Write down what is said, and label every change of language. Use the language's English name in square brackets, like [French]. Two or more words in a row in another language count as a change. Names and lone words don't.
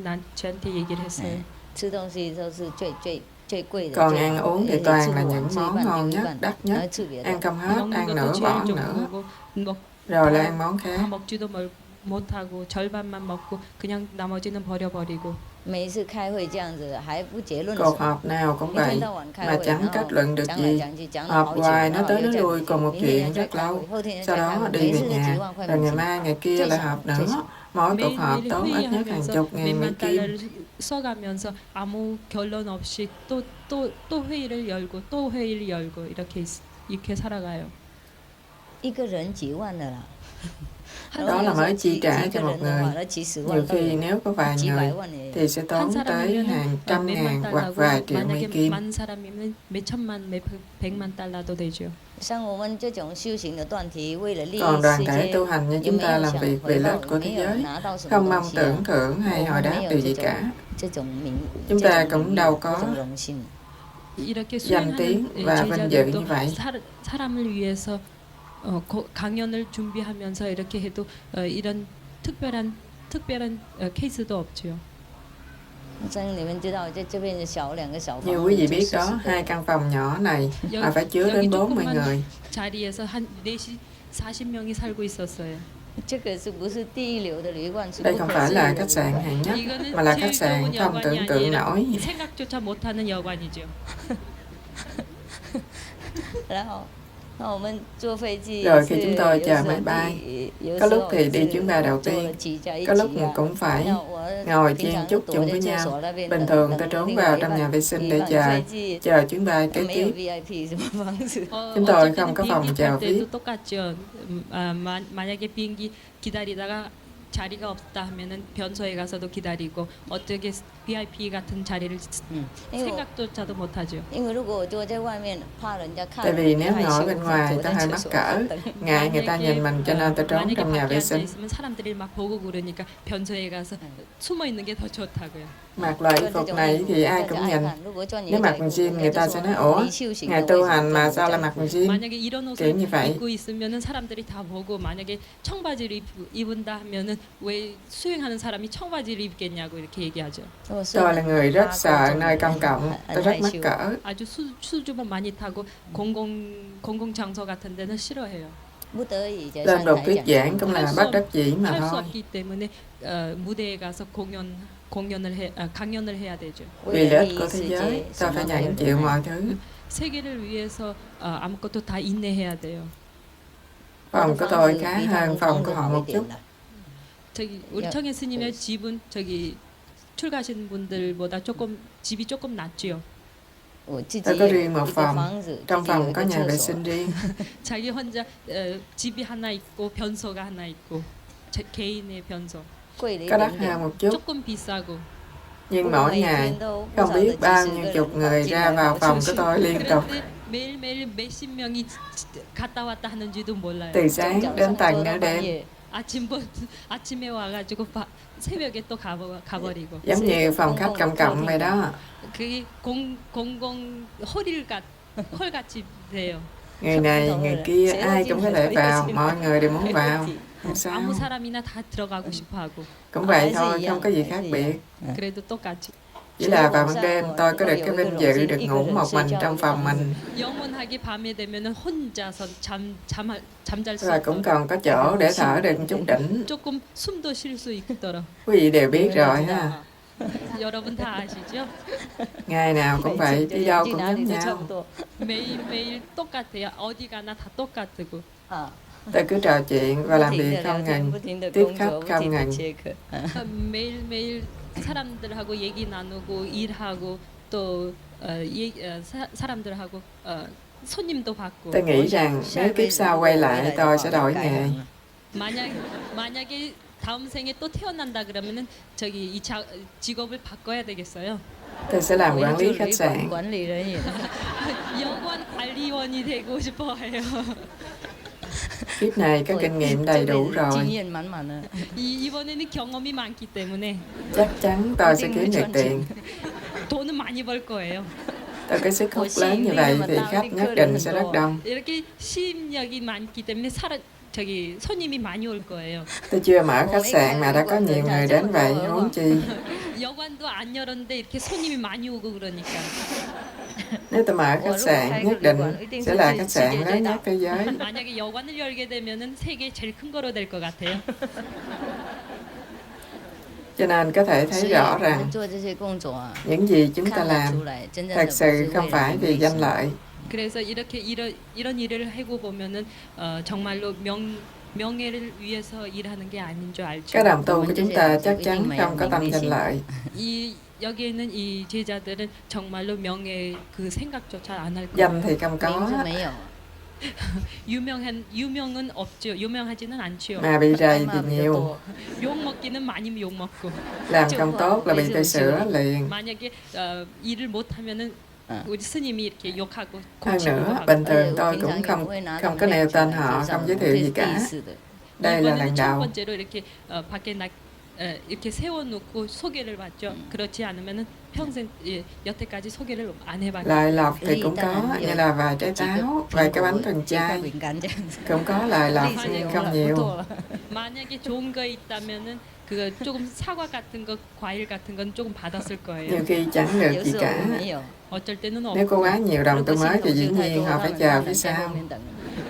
[Vietnamese] Còn ăn uống thì toàn là những món ngon nhất, đắt nhất, ăn không hết, ăn nửa bỏ nữa, rồi là ăn món khác. [Korean] 먹지도 못하고 절반만 먹고 그냥 나머지는 버려버리고. [Vietnamese] Cuộc họp nào cũng vậy, mà chẳng kết luận được gì. Họp hoài nói tới nói lui cùng một chuyện rất lâu, sau đó đi về nhà, rồi ngày mai ngày kia lại họp nữa. Mỗi cuộc họp tốn ít nhất hàng chục ngàn Mỹ Kim. [Korean] 써가면서 아무 결론 없이 또 회의를 열고 또 회의를 열고 이렇게 살아가요. [Vietnamese] Đó là mới chi trả cho một người. Nhiều khi nếu có vài người thì sẽ tốn tới hàng trăm ngàn hoặc vài triệu Mỹ Kim. [Korean] 많은 사람이면 몇 천만, 몇 백만 달러도 되죠. [Vietnamese] Còn đoàn thể tu hành như chúng ta làm việc vì lợi ích của thế giới, không mong tưởng thưởng hay hồi đáp điều gì cả. Chúng ta cũng đâu có danh tiếng và vinh dự như vậy. [Korean] 사람을 위해서 강연을 준비하면서 이렇게 해도 이런 특별한 케이스도 없죠. [Vietnamese] Như quý vị biết đó, 2 căn phòng nhỏ này phải chứa đến 40 người. [Korean] 자리에서 한 4시 40명이 살고 있었어요. [Vietnamese] Đây không phải là khách sạn hạng nhất, mà là khách sạn không tưởng tượng nổi. [Korean] 생각조차 못하는 여관이죠. [Vietnamese] Rồi khi chúng tôi chờ máy bay, có lúc thì đi chuyến bay đầu tiên, có lúc mình cũng phải ngồi chen chúc chung với nhau. Bình thường tôi trốn vào trong nhà vệ sinh để chờ chuyến bay kế tiếp. Chúng tôi không có phòng chờ VIP. [Korean] 때도 똑같죠. 만약에 비행기 기다리다가 자리가 없다 하면은 변소에 가서도 기다리고 어떻게 VIP 같은 자리를 생각조차도 못하죠. [Vietnamese] Tại vì nếu ngồi bên ngoài tôi hơi mắc cỡ, ngại người ta nhìn mình cho nên tôi trốn trong nhà vệ sinh. [Korean] 있으면 사람들이 막 보고 그러니까 변소에 가서 숨어 있는 게 더 좋다고요. [Vietnamese] Mặc loại y phục này thì ai cũng nhìn. Nếu mặc quần jean người ta sẽ nói ủa, ngài tu hành mà sao lại mặc quần jean? [Korean] 만약에 이런 옷을 [Vietnamese] kiểu như vậy. [Korean] 입고 있으면은 사람들이 다 보고 만약에 청바지를 입은다 하면은 왜 수행하는 사람이 청바지를 입겠냐고 이렇게 얘기하죠. [Vietnamese] Tôi là người rất sợ nơi công cộng, tôi rất mắc cỡ. [Korean] 아주 수줍음 많이 타고 공공 장소 같은 데는 싫어해요. [Vietnamese] Lên đột thuyết giảng cũng là bất đắc dĩ mà [Korean] 할 수 [Vietnamese] thôi. [Korean] 없기 때문에 무대에 가서 강연을 해야 되죠. [Vietnamese] Vì lợi ích của thế giới, tôi phải nhận chịu mọi thứ. [Korean] 세계를 위해서 아무것도 다 인내해야 돼요. [Vietnamese] Phòng của tôi khá hơn phòng của họ một chút. [Korean] 저기 우리 청해 스님의 집은 저기 출가하신 분들보다 집이 조금 낫지요. [Vietnamese] Tôi có riêng một phòng, trong phòng có nhà vệ sinh riêng. [Korean] 자기 혼자 집이 하나 있고 변소가 하나 있고 개인의 변소. [Vietnamese] Có đắt hơn một chút, [Korean] 조금 비싸고. [Vietnamese] nhưng mỗi ngày không biết bao nhiêu chục người ra vào phòng của tôi liên tục. [Korean] 매일매일 몇십 명이 갔다 왔다 하는지도 몰라요. [Vietnamese] Từ sáng đến tận nửa đêm. [Korean] 아침에 와가지고 새벽에 또 가버리고. [Vietnamese] Giống như phòng khách công cộng vậy đó. [Korean] 그게 공공 홀같이 돼요. [Vietnamese] Người này, người kia, ai cũng có thể vào, mọi người đều muốn vào. Không sao. [Korean] 아무 사람이나 다 들어가고 싶어하고. [Vietnamese] Cũng vậy thôi, không có gì khác biệt. [Korean] 그래도 똑같이. [Vietnamese] Chỉ là vào ban đêm tôi có được cái vinh dự được ngủ một mình trong phòng mình. [Korean] 영원하게 밤에 되면은 혼자서 잠잘 수 [Vietnamese] Rồi cũng còn có chỗ để thở được một chút đỉnh. [Korean] 조금 숨도 쉴 수 있도록. [Vietnamese] Quý vị đều biết rồi ha. [Korean] 여러분 다 아시죠? [Vietnamese] Ngày nào cũng vậy, đi đâu cũng giống nhau. [Korean] 매일매일 똑같아요. 어디 가나 다 똑같고. [Vietnamese] Tôi cứ trò chuyện và làm việc không ngừng, tiếp khách không ngừng. [Korean] 매일매일 사람들하고 얘기 나누고 일하고 또 사람들하고 손님도 받고. [Vietnamese] Tôi nghĩ rằng nếu kiếp sau quay lại tôi sẽ đổi nghề. [Korean] 만약에 다음 생에 또 태어난다 그러면은 저기 이 직업을 바꿔야 되겠어요. [Vietnamese] Tôi sẽ làm quản lý khách sạn. [Korean] 여관 관리원이 되고 싶어 해요. [Vietnamese] Kiếp này có kinh nghiệm đầy đủ rồi. [Korean] 이번에는 경험이 많기 때문에 [Vietnamese] Chắc chắn tôi sẽ kiếm được tiền. [Korean] 돈은 많이 벌 거예요. [Vietnamese] Tôi có sức hút lớn như vậy thì khách nhất định sẽ rất đông. [Korean] 이렇게 시임력이 많기 때문에 손님이 많이 올 거예요. [Vietnamese] Tôi chưa mở khách sạn mà đã có nhiều người đến vậy, huống chi. [Korean] 여관도 안 열었는데 이렇게 손님이 많이 오고 그러니까. [Vietnamese] Nếu tôi mở khách sạn, nhất định sẽ là khách sạn lớn nhất thế giới. [Korean] 만약에 여관을 열게 되면은 세계 제일 큰 거로 될 것 같아요. [Vietnamese] Cho nên có thể thấy rõ rằng những gì chúng ta làm thật sự không phải vì danh lợi. [Korean] 그래서 이런 일을 하고 보면은 정말로 명예를 위해서 일하는 게 아닌 줄 알죠. [Vietnamese] Các đồng tu của chúng ta chắc chắn không có tâm danh lợi. [Korean] 여기에는 이 제자들은 정말로 명예 그 생각조차 안 할 거예요. [Vietnamese] Danh thì không có. [Korean] 유명은 없죠. 유명하지는 않지요. [Vietnamese] Mà bị rầy thì nhiều. [Korean] 욕 먹기는 많이 욕 먹고. [Vietnamese] Làm không tốt là bị tôi sửa liền. [Korean] 만약에 일을 못 하면은 우리 스님이 이렇게 욕하고. [Vietnamese] Hơn nữa, bình thường tôi cũng không có nêu tên họ, không giới thiệu gì cả. Đây là lần đầu. [Korean] 첫 번째로 이렇게 밖에 이렇게 세워놓고 소개를 받죠. 그렇지 않으면은 평생 여태까지 소개를 안 해봤어요. [Vietnamese] Lời lộc thì cũng có, như là vài trái táo, vài cái bánh thuần chay. Cũng có lời lộc nhưng không nhiều. [Korean] 만약에 좋은 거 있다면은 그 조금 사과 같은 거, 과일 같은 건 조금 받았을 거예요. [Vietnamese] Nhiều khi chẳng được gì cả. [Korean] 어쩔 때는 [Vietnamese] Nếu có quá nhiều đồng tu mới thì dĩ nhiên họ phải chờ phía sau.